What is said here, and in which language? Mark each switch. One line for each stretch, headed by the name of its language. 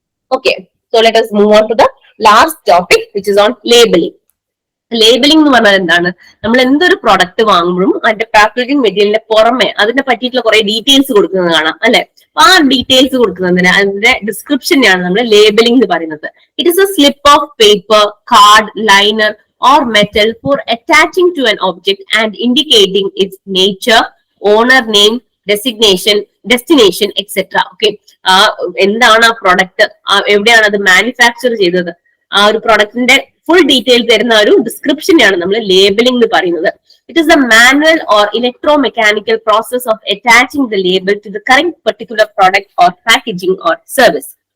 English: Okay, so let us move on to the last topic, which is on labeling.
Malayalam: Labelling എന്ന് പറഞ്ഞാൽ എന്താണ്? നമ്മൾ എന്തൊരു പ്രൊഡക്റ്റ് വാങ്ങുമ്പോഴും അതിന്റെ പാക്കേജിംഗ് മെറ്റീരിയലിന്റെ പുറമെ അതിനെ പറ്റിയിട്ടുള്ള കുറെ ഡീറ്റെയിൽസ് കൊടുക്കുന്നത് കാണാം, അല്ലെ? അപ്പൊ ആ ഡീറ്റെയിൽസ് കൊടുക്കുന്നതിന് അതിന്റെ ഡിസ്ക്രിപ്ഷനെയാണ് നമ്മൾ ലേബലിംഗ് എന്ന് പറയുന്നത്.
English: It is a slip of paper, card, liner or metal for attaching to an object and indicating its nature, owner name, destination, etc.
Malayalam: Okay, എന്താണ് ആ പ്രൊഡക്റ്റ്, എവിടെയാണ് അത് മാനുഫാക്ചർ ചെയ്തത്, ആ ഒരു പ്രൊഡക്റ്റിന്റെ ഫുൾ ഡീറ്റെയിൽ തരുന്ന ഒരു ഡിസ്ക്രിപ്ഷനെയാണ് നമ്മൾ ലേബലിംഗ് എന്ന് പറയുന്നത്.
English: It is a manual or electro mechanical process of attaching the label to the current particular product or packaging or service.